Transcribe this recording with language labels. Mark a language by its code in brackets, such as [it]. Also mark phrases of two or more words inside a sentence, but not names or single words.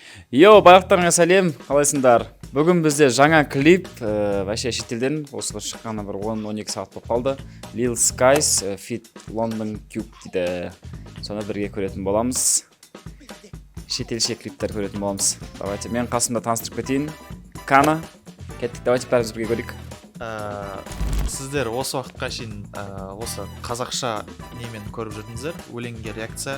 [kk] Барлықтарыңа сәлем, қалайсыңдар? Бүгін бізде жаңа клип, вообще шетелден осы шыққаны бір 10-12 сағат болып қалды. Lil Skies feat. London Cube дейді. Соны бірге көретін боламыз. Шетелше клиптер көретін боламыз. Давайте, мен қасымда таныстырып кетейін. Кана, кеттік, давайте бәріміз бірге көрейік. Сіздер осы уақытқа шейін осы қазақша немен көріп жүрдіңіздер, өлеңге реакция.